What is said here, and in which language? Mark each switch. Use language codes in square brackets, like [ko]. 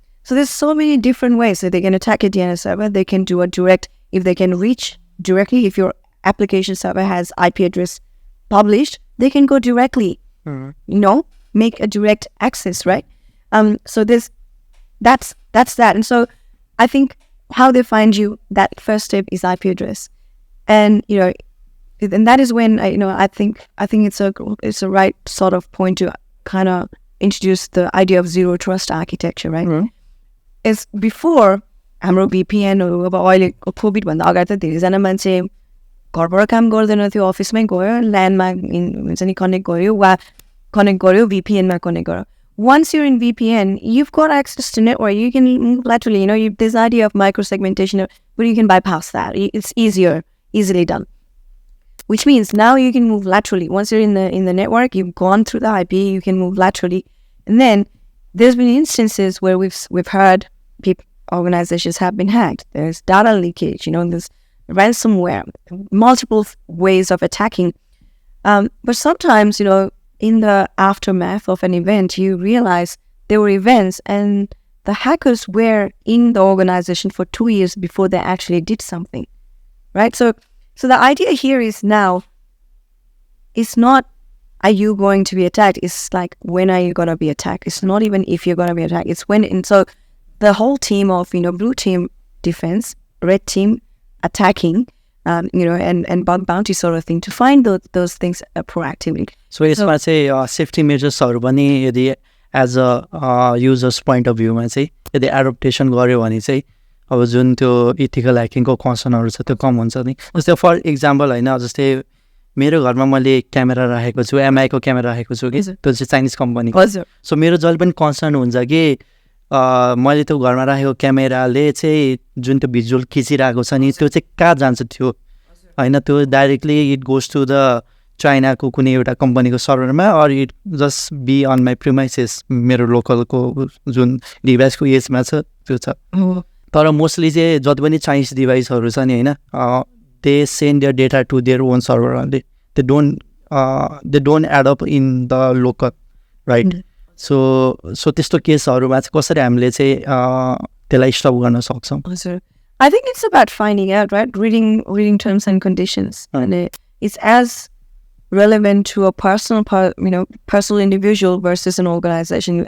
[en] So there's so many different ways that they can attack a DNS server. They can do a direct, if they can reach directly, if your application server has IP address published, they can go directly, make a direct access, right? So that's that. And so I think how they find you, that first step is IP address. And, and that is when, I think it's a right sort of point to kind of introduce the idea of zero trust architecture, right? Mm-hmm. Is before [ne] हाम्रो VPN अब अहिले covid भन्दा अगाडि त धेरैजना मान्छे घरबाट काम गर्दैन थियो, अफिसमै गयो, ल्यान्डमा हुन्छ नि कनेक्ट गर्यो वा कनेक्ट गर्यो, VPN-मा कनेक्ट गर्यो. [en] Once you're in VPN, you've got access to network. You can move laterally. This idea of micro-segmentation, but you can bypass that. It's easily done. Which means now you can move laterally. Once you're in the network, you've gone through the IP, you can move laterally. And then there's been instances where we've heard organizations have been hacked. There's data leakage, there's ransomware, multiple ways of attacking. But sometimes, in the aftermath of an event, you realize there were events and the hackers were in the organization for 2 years before they actually did something, right? So the idea here is now, it's not, are you going to be attacked? It's like, when are you going to be attacked? It's not even if you're going to be attacked. It's when. And so the whole team of, blue team defense, red team attacking, and bounty sort of thing, to find those things proactively. [ne] So यसमा चाहिँ safety मेजर्सहरू पनि यदि as a users point of भ्यूमा चाहिँ यदि adaptation गऱ्यो भने चाहिँ अब जुन त्यो इथिकल ह्याकिङको कन्सर्नहरू छ त्यो कम हुन्छ नि. जस्तै फर इक्जाम्पल होइन, जस्तै मेरो घरमा मैले क्यामेरा राखेको छु, एमआईको क्यामेरा राखेको छु कि त्यो चाहिँ चाइनिज कम्पनी. सो मेरो जहिले पनि कन्सर्न हुन्छ कि मैले त्यो घरमा राखेको क्यामेराले चाहिँ जुन त्यो भिजुअल खिचिरहेको छ नि त्यो चाहिँ कहाँ जान्छ त्यो होइन, त्यो directly [en] it goes to the [ne] चाइनाको कुनै एउटा कम्पनीको सर्भरमा, [en] or it just be on my premises, [ne] मेरो लोकलको जुन डिभाइसको एजमा छ त्यो छ. [en] तर मोस्टली [ne] चाहिँ जति पनि [en] Chinese डिभाइसहरू [ne] छ नि होइन, [en] They send their data to their own server, they don't add up in the local, right? [ne] So त्यस्तो केसहरूमा चाहिँ कसरी हामीले चाहिँ त्यसलाई स्टप गर्न सक्छौँ? [en] I think it's about finding out, right? Reading terms and conditions, and it's as relevant to a personal individual versus an organization.